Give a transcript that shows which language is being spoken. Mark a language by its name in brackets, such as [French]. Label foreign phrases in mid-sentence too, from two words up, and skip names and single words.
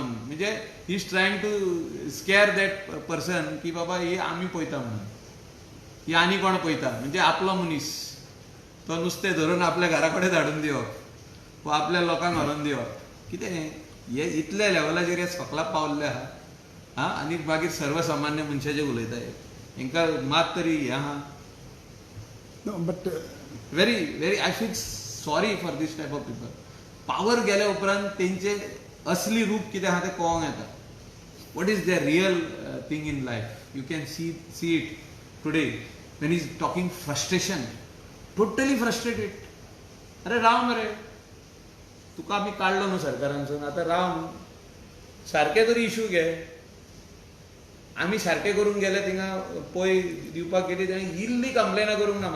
[Konkani] म्हणजे [English] he is trying to scare that person [Konkani] की बाबा ही आमी पळयता म्हणून, ही आनी कोण पळयता. म्हणजे आपलो मनीस तो नुस्तें धरून आपल्या घरा कडेन धाडून दिवप वा आपल्या लोकांक व्हरून दिवप. कितें हे इतल्या लेवलाचेर हे सकला पावल्ले आहा. हां, आनी मागीर सर्वसामान्य मनशाचे उलयता. हांकां मात तरी हें आहा. [English] No, but very very I feel sorry for this type of people. [Konkani] पावर गेल्या उपरांत तेंचे असली रूप कितें आहा तें कळोंक येता. [English] what is there real thing in life. you can see it today when is talking frustration. totally frustrated. [Konkani] अरे राव मरे, तुका आमी काडलो न्हू सरकारांसून, आतां राव न्हू. सारके तरी इशू घे. आमी सारके करूंक गेले थिंगा पळय दिवपाक गेली, तेणें इल्ली कंप्लेनां करूंक ना.